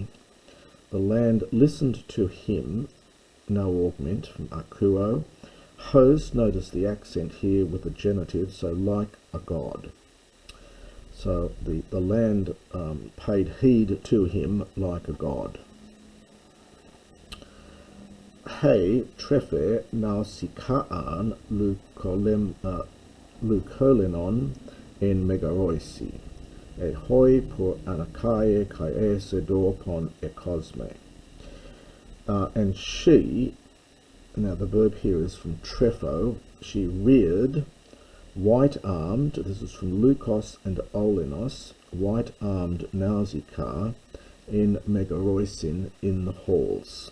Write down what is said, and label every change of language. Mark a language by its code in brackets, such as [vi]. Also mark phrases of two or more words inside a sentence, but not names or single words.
[en] The land listened to him, no augment, from akuo. Hos, notice the accent here with the genitive, so like a god. So the land paid heed to him like a god. [el] ἣ τρέφε Ναυσικάαν λευκώλενον ἐν μεγάροισι, ἣ οἱ πῦρ ἀνέκαιε καὶ εἴσω δόρπον ἐκόσμει. [en] And she, now the verb here is from trefo, she reared, white-armed, this is from Lukos and Olenos, white-armed Nausicaa [el] ἐν μεγάροισιν, [en] in the halls.